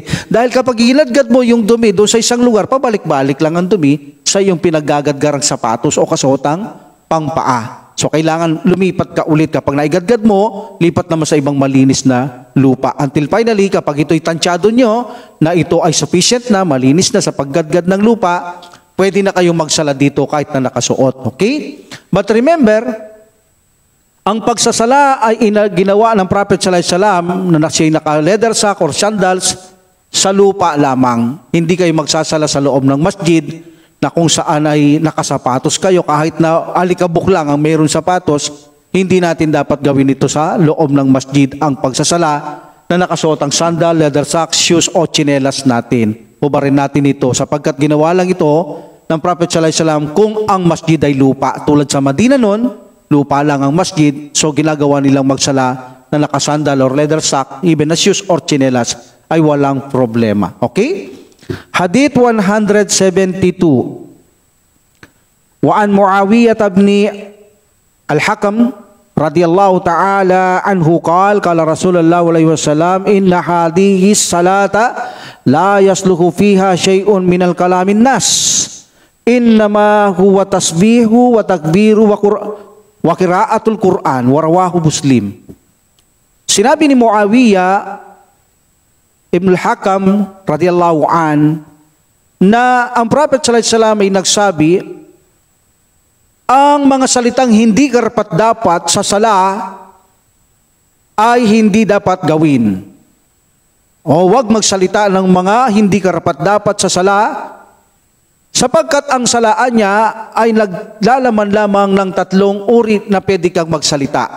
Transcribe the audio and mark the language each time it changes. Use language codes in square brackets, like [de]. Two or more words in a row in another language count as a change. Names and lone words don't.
[tl] Dahil kapag ginadgad mo yung dumi doon sa isang lugar, pabalik-balik lang ang dumi sa yung pinaggagadgarang sapatos o kasotang pangpaa. So, kailangan lumipat ka ulit. Kapag naigadgad mo, lipat naman sa ibang malinis na lupa. [en] Until finally, [tl] kapag ito'y tansyado nyo, na ito ay sufficient na, malinis na sa paggadgad ng lupa, pwede na kayong magsala dito kahit na nakasuot. [en] Okay? But remember, [tl] ang pagsasala ay ginawa ng Prophet [ar] صلى الله عليه وسلم [tl] na siya naka- [en] leather sack or sandals [tl] sa lupa lamang. Hindi kayo magsasala sa loob ng masjid na kung saan ay nakasapatos kayo kahit na alikabok lang ang mayroon sapatos. Hindi natin dapat gawin ito sa loob ng masjid ang pagsasala na nakasuot ang sandal, [en] leather socks, shoes [tl] o tsinelas natin. Hubarin natin ito sapagkat ginawa lang ito ng Prophet [ar] صلى الله عليه وسلم [tl] kung ang masjid ay lupa. Tulad sa Madina noon, lupa lang ang masjid, so ginagawa nilang magsala na nakasandal [en] or leather sock, [tl] even na shoes or tsinelas ay walang problema. Okay? Hadith 172. [ar] وعن معاوية بن الحكم رضي الله تعالى عنه قال رسول الله صلى الله عليه وسلم إن هذه الصلاة لا يصلح فيها شيء من كلام الناس إنما هو التسبيح والتكبير وقراءة القرآن ورواه مسلم. [tl] Sinabi ni Muawiyah ibn al-Hakam [ar] رضي الله عن [tl] na ang Prophet [ar] صلى الله عليه وسلم [tl] ay nagsabi ang mga salitang hindi karapat-dapat sa sala ay hindi dapat gawin. O huwag magsalita ng mga hindi karapat-dapat sa sala sapagkat ang salaan niya ay naglalaman lamang ng tatlong uri na pwede kang magsalita.